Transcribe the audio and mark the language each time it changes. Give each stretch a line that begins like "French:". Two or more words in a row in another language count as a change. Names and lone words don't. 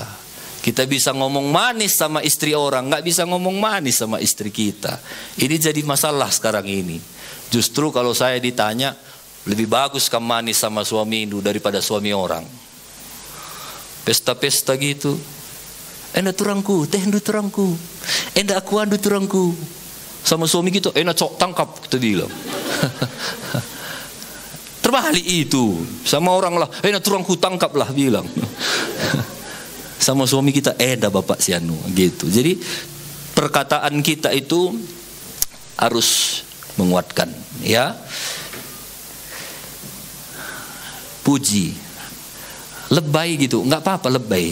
Indonesian: Kita bisa ngomong manis sama istri orang, nggak bisa ngomong manis sama istri kita. Ini jadi masalah sekarang ini. Justru kalau saya ditanya, lebih bagus kamu manis sama suami itu daripada suami orang. Pesta-pesta gitu.
Batak Karo: Enda turangku, teh endu turangku. Enda aku andu turangku.
Indonesian: Sama suami gitu,
Batak Karo: enda cok tangkap,
Indonesian: kita bilang. Terbalik itu. Sama orang lah,
Batak Karo: enda turangku
Indonesian: tangkap lah, bilang. Sama suami kita, dah bapak si anu gitu. Jadi perkataan kita itu harus menguatkan, ya. Puji, lebay gitu, nggak apa-apa lebay.